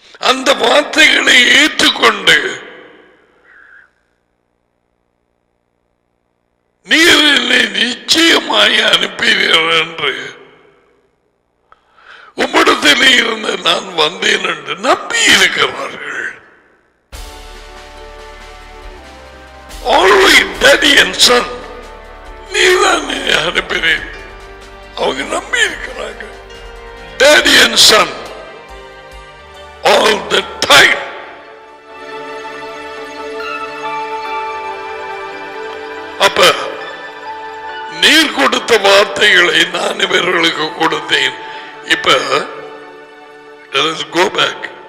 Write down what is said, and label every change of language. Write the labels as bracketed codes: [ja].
[ta] அந்த வார்த்தைகளை ஏற்றுக்கொண்டு நீர் என்னை நிச்சயமாய் அனுப்பினீர் என்று, உம்மிடத்திலே இருந்து நான் வந்தேன் என்று நம்பி இருக்கிறார்கள். [en] Always daddy and son, [ta] நீதான் அனுப்பினேன். அவங்க நம்பி இருக்கிறாங்க. [en] Daddy and son all the time. [ta] அப்ப நீர் கொடுத்த வார்த்தைகளை நான் இவர்களுக்கு கொடுத்தேன். இப்ப [en] let us go back.